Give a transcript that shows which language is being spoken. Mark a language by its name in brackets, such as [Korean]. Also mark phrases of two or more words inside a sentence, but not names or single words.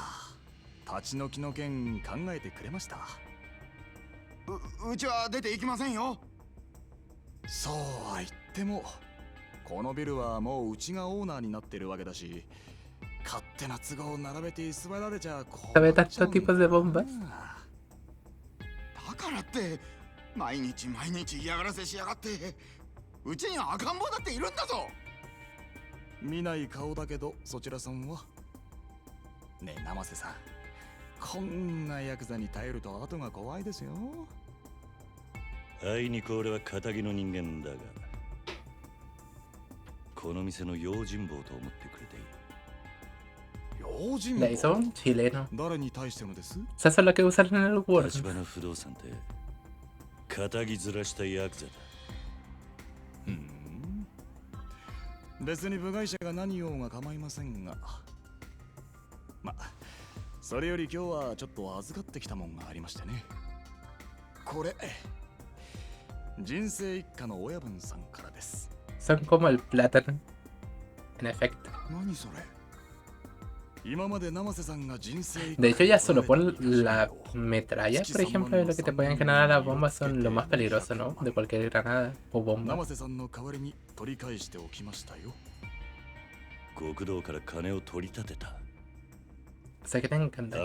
[Japanese] 立ち退きの件考えてくれました？うちは出て行きませんよ。そうは言ってもこのビルはもううちがオーナーになってるわけだし、勝手な都合を並べて居座られちゃ困っちゃうんだ [Spanish] ¿Sabe tantos tipos de bombas? [Japanese] だからって毎日毎日嫌がらせしやがって。うちには赤ん坊だっているんだぞ。見ない顔だけどそちらさんは。ねえ生瀬さん、こんなヤクザに頼ると後が怖いですよ。あいにく俺は仇の人間だが、この店の用心棒と思ってくれていい。用心 [Spanish] Le hizo un chileno. [Japanese] 誰に対してのです？ [Spanish] Eso es lo que usan en el Word. [Japanese] 立花不動産って仇ずらしたヤクザだ。別に部外者が何をが構いませんが、ま、それより今日はちょっと預かってきたもんがありましてね。これ人生一家の親分さんからです。 [Spanish] Son como el plátano. En efecto. [Japanese] 何それ。今まで生瀬さんが人生 [Spanish] De hecho, ya solo por la metralla, por ejemplo, de lo que te pueden generar las bombas son lo más peligroso, ¿no? De cualquier granada o bomba. [Japanese] 生瀬さんの代わりに取り返しておきましたよ。極道から金を取り立てた。 [Spanish] O sea que te encanta.